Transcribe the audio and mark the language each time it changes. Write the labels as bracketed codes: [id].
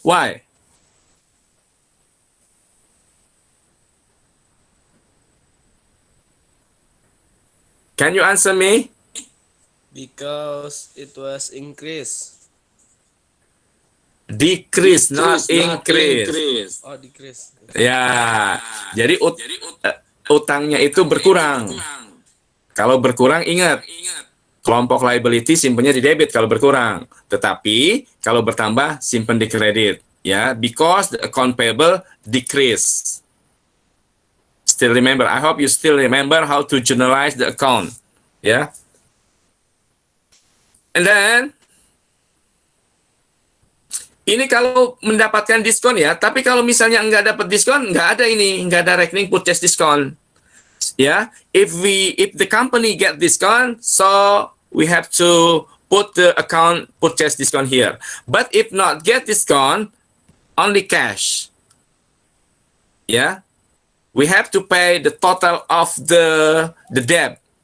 [en] Why? Can you answer me? Because it was increase. Decrease, not increase. Oh, decrease. [id] Ya, jadi utangnya itu berkurang. Kalau berkurang, ingat, kelompok liability simpennya di debit kalau berkurang. Tetapi kalau bertambah, simpen di kredit. [en] Ya, because the account payable decrease. Still remember, I hope you still remember how to generalize the account. Ya. And then, [id] ini kalau mendapatkan diskon ya, tapi kalau misalnya nggak dapat diskon, nggak ada ini, nggak ada rekening purchase diskon. [en] Ya, if the company get discount, so we have to put the account purchase discount here. But if not get discount, only cash. Ya, we have to pay the total of the debt.